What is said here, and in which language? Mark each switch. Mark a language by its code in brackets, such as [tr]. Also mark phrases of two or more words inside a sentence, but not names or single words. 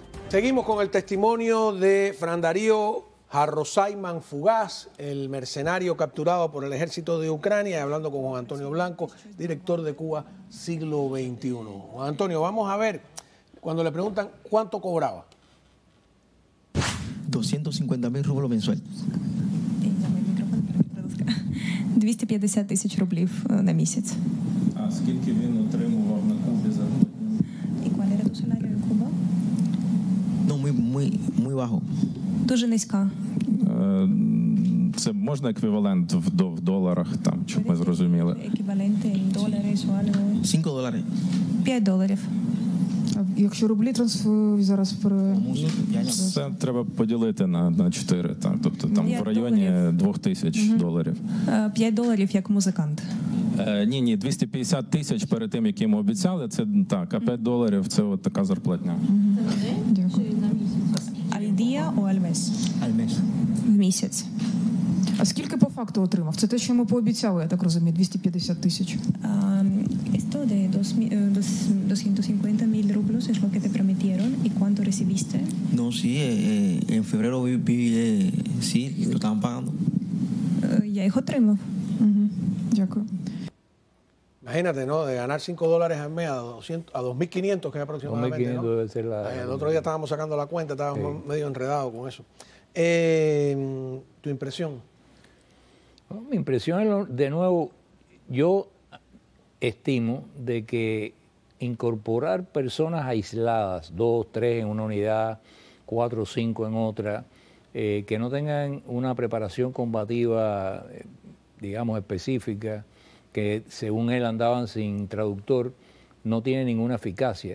[es] Seguimos con el testimonio de Fran Darío Jarrosay Manfugaz, el mercenario capturado por el ejército de Ucrania, hablando con Juan Antonio Blanco, director de Cuba Siglo XXI. Juan Antonio, vamos a ver, cuando le preguntan cuánto cobraba. 250,000 rublos mensual. [uk] 250 тисяч рублів на місяць. А скільки він отримував на Кубі за грудня? [es] ¿Y cuál era tu salario en Cuba? No, muy bajo. [uk] Дуже низька. Це можна еквівалент в доларах, там, щоб ми зрозуміли? [es] Еквівалент en dólares o algo. $5. $5. [uk] А якщо рублі зараз Це треба поділити на 4, так, тобто там в районі $2,000. $5 як музикант. Ні, 250 тисяч перед тим, як йому обіцяли, це так, а $5 це от така зарплатня. Дякую. [es] Al día o al mes? Al mes. [uk] В місяць. А скільки по факту отримав? Це те, що ми пообіцяли, я так розумію, 250 тисяч. [es] Esto de 250,000 rublos es lo que te prometieron. ¿Y cuánto recibiste? No, sí, en febrero sí, lo estaban pagando. [uk] Я їх отримав. Дякую. [es] Imagínate, ¿no? De ganar $5 al mes a 2.500, que es aproximadamente, 2.500 ¿no? debe ser El otro día estábamos sacando la cuenta, estábamos medio enredados con eso. ¿Tu impresión? Bueno, mi impresión es, de nuevo, yo estimo de que incorporar personas aisladas, 2, 3 en una unidad, 4 o 5 en otra, que no tengan una preparación combativa, digamos, específica, que según él andaban sin traductor, no tiene ninguna eficacia.